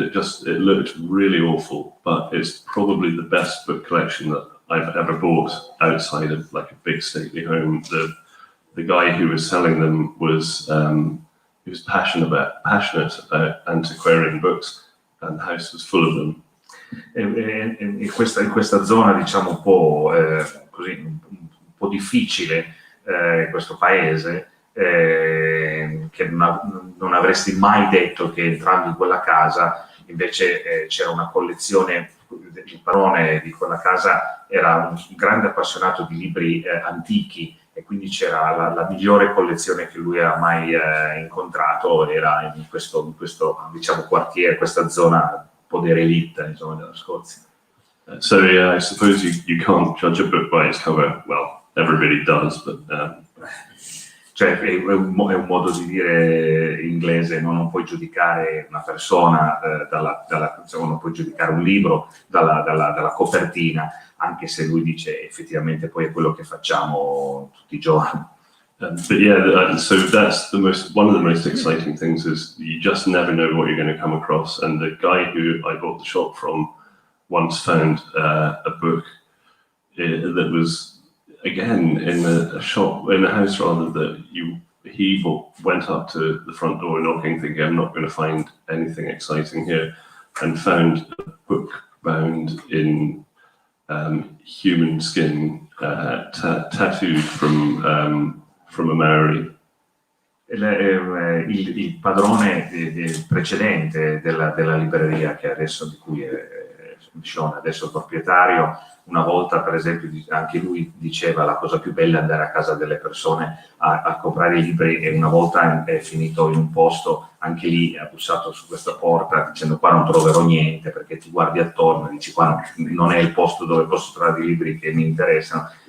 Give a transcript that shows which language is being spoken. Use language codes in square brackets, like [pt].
[en] It looked really awful, but it's probably the best book collection that I've ever bought outside of like a big stately home. The guy who was selling them was he was passionate about antiquarian books, and the house was full of them. [it] In questa zona, diciamo, un po' così, un po' difficile, questo paese, che non avresti mai detto che entrando in quella casa invece c'era una collezione. Il padrone di quella casa era un grande appassionato di libri antichi, e quindi c'era la migliore collezione che lui ha mai incontrato, era in questo diciamo quartiere, questa zona un po' derelitta, insomma, della Scozia. [en] So yeah, I suppose you can't judge a book by its cover. Well, everybody does, but [it] cioè è un modo di dire inglese, no? Non puoi giudicare una persona non puoi giudicare un libro dalla copertina, anche se lui dice effettivamente poi è quello che facciamo tutti i giorni. [en] But yeah, so that's one of the most exciting things, is you just never know what you're going to come across. And the guy who I bought the shop from once found a book that was, again, in a house rather, that he went up to the front door knocking, thinking, I'm not going to find anything exciting here, and found a book bound in human skin, tattooed from a Maori. [it] Il padrone precedente della libreria, che adesso di cui Shaun, adesso il proprietario, una volta per esempio anche lui diceva la cosa più bella è andare a casa delle persone a comprare i libri, e una volta è finito in un posto, anche lì ha bussato su questa porta dicendo qua non troverò niente, perché ti guardi attorno e dici qua non è il posto dove posso trovare i libri che mi interessano,